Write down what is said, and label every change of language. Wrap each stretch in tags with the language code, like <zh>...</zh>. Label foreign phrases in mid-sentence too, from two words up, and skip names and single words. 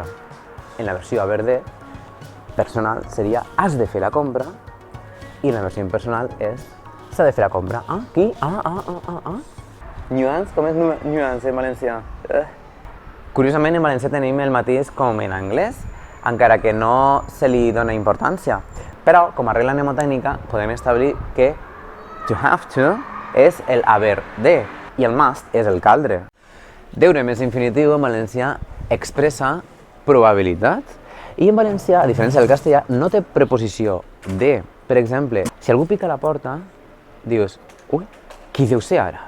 <ca>En la versió haver de personal seria has de fer la compra i en la versió impersonal és s'ha de fer la compra. Ah, qui? Nuance? Com és nuance en valencià? Curiosament, en valencià tenim el mateix com en anglès, encara que no se li dona importància. Però, com a regla mnemotècnica, podem establir que</ca> <en>to have to</en> <ca>és el haver de i el must és el caldre. Deure més infinitiu en valencià expressa probabilitat i en valencià, a diferència del castellà, no té preposició de. Per exemple, si algú pica a la porta, dius, ui, qui deu ser ara?</ca>